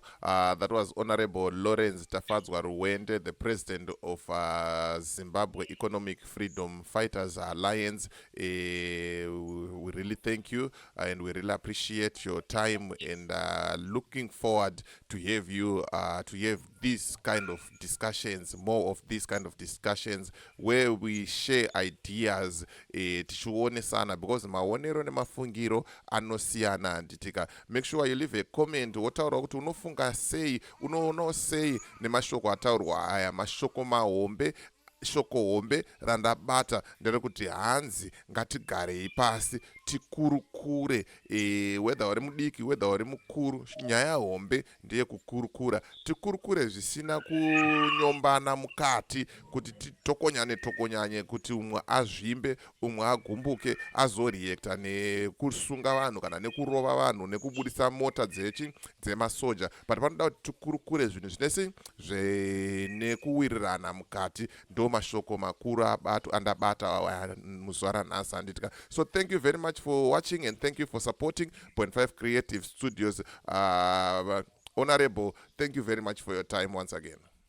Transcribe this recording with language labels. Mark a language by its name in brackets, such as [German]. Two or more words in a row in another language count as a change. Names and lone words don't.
[English] That was Honorable Lawrence Tafadzwa Ruwende, the president of Zimbabwe Economic Freedom Fighters Alliance. We really thank you, and we really appreciate your time, and looking forward to have you to have these kind of discussions, more of these kind of discussions where we share ideas tichionesana, because [Shona] maonero nemafungiro anosiyana nditika. [English] Make sure you leave a comment [Shona] wotaura kuti unofunga sei, unoona sei nemashoko ataurwa aya, mashoko mahombe, shoko hombe randabata nderekuti hanzi ngatigarei pasi tikurukure, whether uri mudiki whether uri mukuru, nyaya hombe ndeye kukurukura, tikurukure zvisina kunyombana mukati kuti titokonyanye kuti umwe azvimbe umwe agumbuke azoriekta nekusunga vanhu kana nekurova vanhu nekubudisa mota dzemasoja, but panoda kuti tikurukure zvinhu zvinese zvenekuwirirana mukati. Ndo mashoko makuru andabata muzuva ranhasi anditika. [English] So thank you very much for watching, and thank you for supporting Point 5 Creative Studios. Honorable, thank you very much for your time once again.